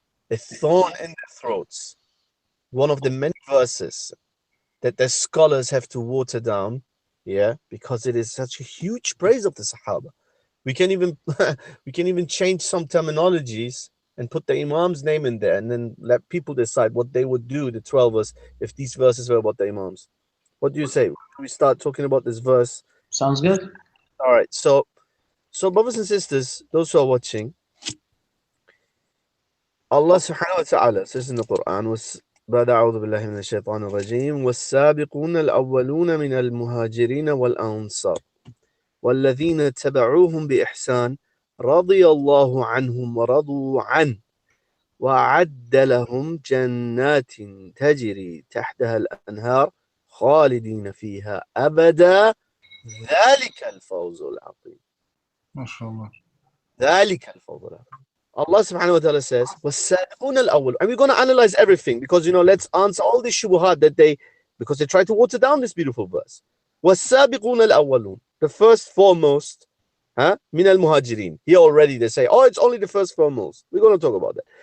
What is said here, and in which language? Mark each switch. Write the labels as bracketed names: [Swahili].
[English] A thorn in their throats. One of the many verses that the scholars have to water down, yeah, because it is such a huge praise of the Sahaba. We can even we can even change some terminologies and put the Imam's name in there, and then let people decide what they would do, the 12 us, if these verses were about the Imams. What do you say? We start talking about this verse. Sounds good. All right, so brothers and sisters, those who are watching, Allah subhanahu wa ta'ala says in the Quran, [Arabic] بعد أعوذ بالله من الشيطان الرجيم والسابقون الأولون من المهاجرين والأنصار والذين تبعوهم بإحسان رضي الله عنهم ورضوا عنه وأعد لهم جنات تجري تحتها الأنهار خالدين فيها أبدا ذلك الفوز العظيم. ما شاء الله. ذلك الفوز العظيم. [English] Allah subhanahu wa ta'ala says, [Arabic] وَالسَّابِقُونَ الْأَوَّلُ. [English] And we're going to analyze everything because, let's answer all these shubuhat because they try to water down this beautiful verse. [Arabic] وَالسَّابِقُونَ الْأَوَّلُونَ. [English] The first foremost, [Arabic] مِنَ الْمُهَاجِرِينَ. [English] Here already they say, it's only the first foremost. We're going to talk about that.